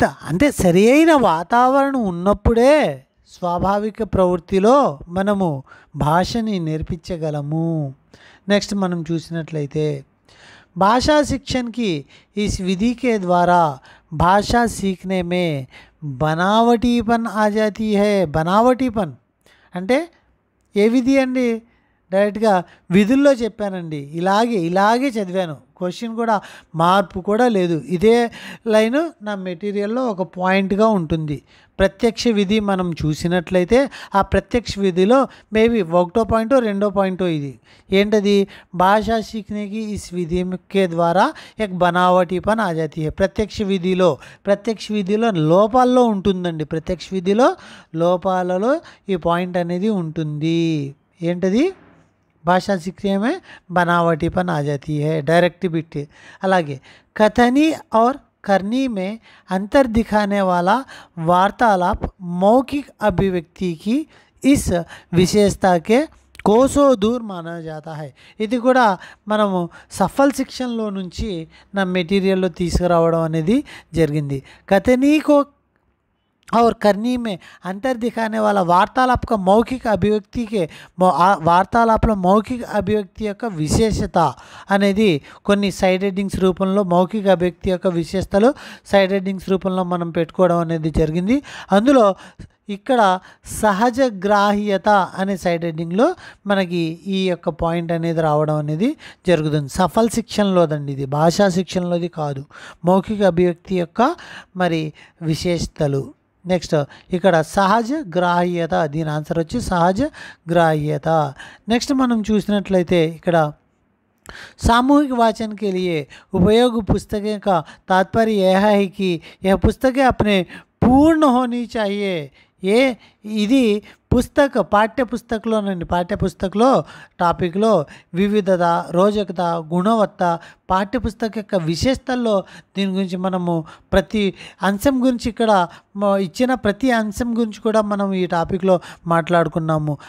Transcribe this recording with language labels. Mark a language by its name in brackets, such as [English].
[Telugu] అంటే సరి అయిన వాతావరణం ఉన్నప్పుడే స్వాభావిక ప్రవృత్తిలో మనము భాషని నేర్పించగలము. నెక్స్ట్ మనం చూసినట్లయితే, [Hindi] भाषा शिक्षण की इस विधि के द्वारा भाषा सीखने में बनावटीपन आ जाती है. [Telugu] बनावटीपन అంటే ఏ విధి అండి? డైరెక్ట్గా విధుల్లో చెప్పానండి, ఇలాగే చదివాను. క్వశ్చన్ కూడా మార్పు కూడా లేదు, ఇదే లైను నా మెటీరియల్లో ఒక పాయింట్గా ఉంటుంది. ప్రత్యక్ష విధి మనం చూసినట్లయితే ఆ ప్రత్యక్ష విధిలో మేబీ 1వ పాయింటో 2వ పాయింటో ఇది ఏంటది? [Hindi] భాషా సీఖనేకి ఇస్ విధి కే ద్వారా ఎక్ బనావటీపన్ ఆ జాతి హై. [Telugu] ప్రత్యక్ష విధిలో లోపాల్లో ఉంటుందండి. ప్రత్యక్ష విధిలో లోపాలలో ఈ పాయింట్ అనేది ఉంటుంది. ఏంటది? [Hindi] భాషా सीखने में बनावटीपन आ जाती है, डायरेक्ट बिट. అలాగే कथनी और करनी में अंतर दिखाने वाला वार्तालाप मौखिक अभिव्यक्ति की इस विशेषता के कोसों दूर माना जाता है. [Telugu] ఇది కూడా మనము సఫల్ శిక్షణలో నుంచి నా మెటీరియల్లో తీసుకురావడం అనేది జరిగింది. [Hindi] कथनी को और करनी में अंतर दिखाने वाला वार्तालाप का मौखिक अभिव्यक्ति के [Telugu] వార్తాలాపంలో మౌఖిక అభివ్యక్తి యొక్క విశేషత అనేది కొన్ని సైడ్ హెడ్డింగ్స్ రూపంలో మౌఖిక అభివ్యక్తి యొక్క విశేషతలు సైడ్ హెడ్డింగ్స్ రూపంలో మనం పెట్టుకోవడం అనేది జరిగింది. అందులో ఇక్కడ సహజ గ్రాహ్యత అనే సైడ్ హెడ్డింగ్లో మనకి ఈ యొక్క పాయింట్ అనేది రావడం అనేది జరుగుతుంది. సఫల్ శిక్షణలోదండి ఇది, భాషా శిక్షణలోది కాదు. మౌఖిక అభివ్యక్తి యొక్క మరి విశేషతలు. నెక్స్ట్ ఇక్కడ సహజ గ్రాహ్యత, దీని ఆన్సర్ వచ్చి సహజ గ్రాహ్యత. నెక్స్ట్ మనం చూసినట్లయితే ఇక్కడ [Hindi] सामूहिक वाचन के लिए उपयोग पुस्तकें का तात्पर्य यह है कि यह पुस्तकें अपने पूर्ण होनी चाहिए. [Telugu] ఇది పాఠ్యపుస్తకంలో టాపిక్లో వివిధత, రోజకత, గుణవత్త, పాఠ్యపుస్తక యొక్క విశేషతల్లో దీని గురించి మనము ప్రతి అంశం గురించి ఇక్కడ ఇచ్చిన ప్రతి అంశం గురించి కూడా మనం ఈ టాపిక్లో మాట్లాడుకున్నాము.